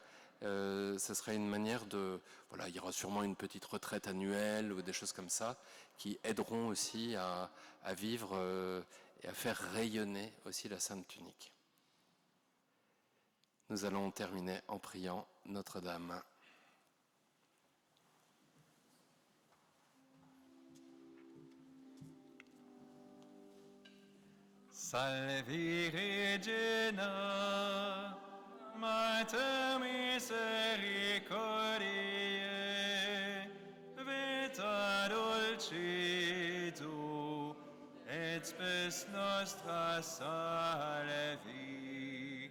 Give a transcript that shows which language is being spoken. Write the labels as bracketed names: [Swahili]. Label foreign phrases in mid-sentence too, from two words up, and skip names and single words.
[French] Ce serait une manière de... Voilà, il y aura sûrement une petite retraite annuelle ou des choses comme ça qui aideront aussi à vivre et à faire rayonner aussi la Sainte Tunique. Nous allons terminer en priant Notre-Dame. [Latin] Salve Regina, Mater misericordiae, vita dulcedo, et spes nostra salvi.